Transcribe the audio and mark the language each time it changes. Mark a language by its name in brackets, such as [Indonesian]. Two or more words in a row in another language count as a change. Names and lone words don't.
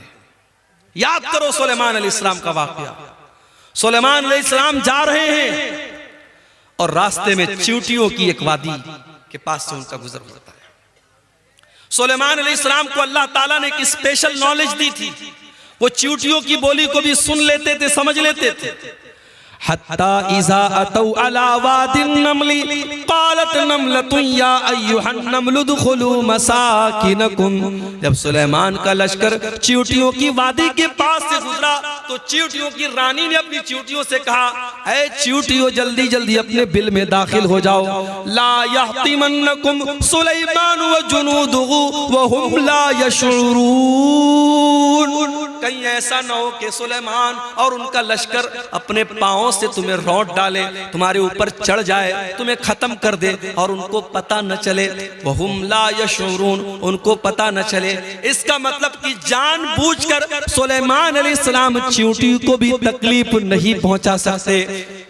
[Hindi] याद करो सुलेमान अलैहिस्सलाम का वाकया। सुलेमान अलैहिस्सलाम जा रहे हैं और रास्ते में चींटियों की एक वादी के पास से उनका गुजर होता है। सुलेमान अलैहिस्सलाम को अल्लाह ताला ने एक [English] special knowledge [Hindi] दी थी, वो चींटियों की बोली को भी सुन लेते थे, समझ लेते थे। [Arabic] حتى إذا أتوا على واد النمل قالت نملة يا أيها النمل ادخلوا مساكنكم. [Hindi] जब सुलेमान का लश्कर चींटियों की वादी के पास से गुजरा तो चींटियों की रानी ने अपनी चींटियों से कहा, ऐ चींटियों जल्दी जल्दी अपने बिल में दाखिल हो जाओ। [Arabic] لا يحطمنكم سليمان وجنوده وهم لا يشعرون. [Hindi] कहीं ऐसा न हो कि सुलेमान और उनका लश्कर अपने पांव से तुम्हें रौंद डाले, तुम्हारे ऊपर चढ़ जाए, तुम्हें खत्म कर दे और उनको पता न चले। [Arabic] وهم لا يشعرون, [Hindi] उनको पता न चले। इसका मतलब कि जानबूझकर सुलेमान अलैहिस्सलाम चींटी को भी तकलीफ नहीं पहुंचा सकते।